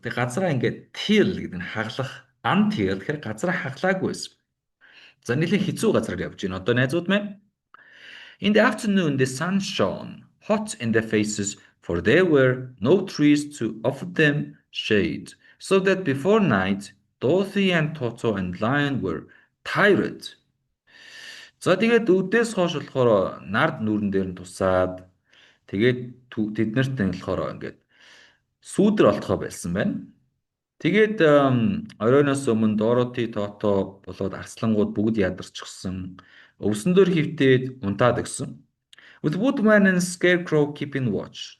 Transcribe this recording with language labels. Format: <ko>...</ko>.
<mn>Тэг газараа ингээд till гэдэг нь хаглах. Untilled гэхээр газараа хаглаагүйсэн. За нэлийн хэцүү газараар явж байна. Одоо найзууд маань</mn> <en>in the afternoon, the sun shone hot in their faces, for there were no trees to offer them shade, so that before night, Dorothy and Toto and Lion were tired.</en> <mn>За тэгээд өдөөс хойш болохоор нард нүүрэн дээр нь тусаад тэгээд тэднэрт нь болохоор ингээд сүүдэр олдохоо байсан байна. Тэгээд оройноос өмнө Dorothy, Toto болоод арслангууд бүгд ядарчихсан. Өвсөн дээр хөвтөөд унтаад өгсөн.</mn> <en>With Woodman and Scarecrow keeping watch.</en>